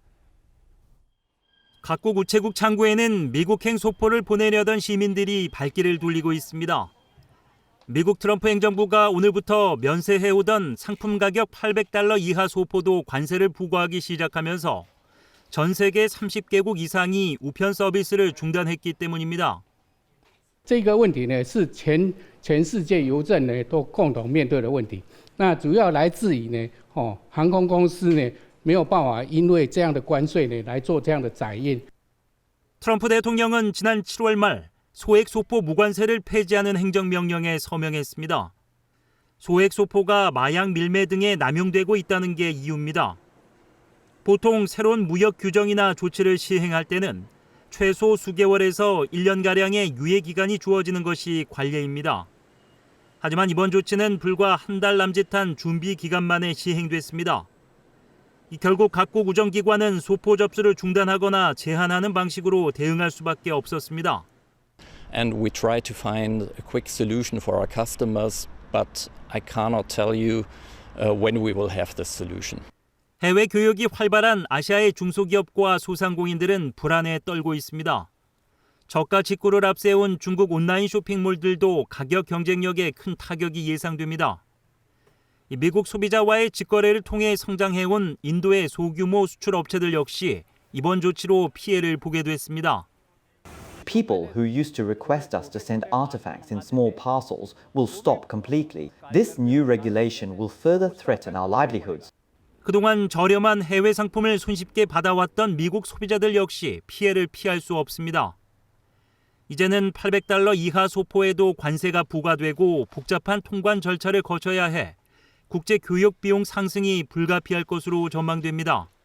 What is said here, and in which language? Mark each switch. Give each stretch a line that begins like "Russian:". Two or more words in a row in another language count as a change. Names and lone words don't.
Korean: 각국 우체국 창구에는 미국행 소포를 보내려던 시민들이 발길을 돌리고 있습니다. 미국 트럼프 행정부가 오늘부터 면세해오던 상품 가격 $800 이하 소포도 관세를 부과하기 시작하면서 전 세계 30개국 이상이 우편 서비스를 중단했기 때문입니다.
Chinese: 这个问题呢是全世界邮政呢都共同面对的问题。那主要来自于呢，航空公司呢没有办法因为这样的关税呢来做这样的载运。
Korean: 트럼프 대통령은 지난 7월 말 소액 소포 무관세를 폐지하는 행정명령에 서명했습니다. 소액 소포가 마약 밀매 등에 남용되고 있다는 게 이유입니다. 보통 새로운 무역 규정이나 조치를 시행할 때는 최소 수개월에서 1년가량의 유예 기간이 주어지는 것이 관례입니다. 하지만 이번 조치는 불과 한 달 남짓한 준비 기간 만에 시행됐습니다. 결국 각국 우정기관은 소포 접수를 중단하거나 제한하는 방식으로 대응할 수밖에 없었습니다.
English: And we try to find a quick solution for our customers, but I cannot tell you when we will have this solution.
Korean: 해외 교역이 활발한 아시아의 중소기업과 소상공인들은 불안에 떨고 있습니다. 저가 직구를 앞세운 중국 온라인 쇼핑몰들도 가격 경쟁력에 큰 타격이 예상됩니다. 미국 소비자와의 직거래를 통해 성장해온 인도의 소규모 수출 업체들 역시 이번 조치로 피해를 보게 됐습니다.
English: People who used to request us to send artifacts in small parcels will stop completely. This new regulation will further threaten our livelihoods.
Korean: 그동안 저렴한 해외 상품을 손쉽게 받아왔던 미국 소비자들 역시 피해를 피할 수 없습니다. 이제는 $800 이하 소포에도 관세가 부과되고 복잡한 통관 절차를 거쳐야 해 국제 교역 비용 상승이 불가피할 것으로 전망됩니다.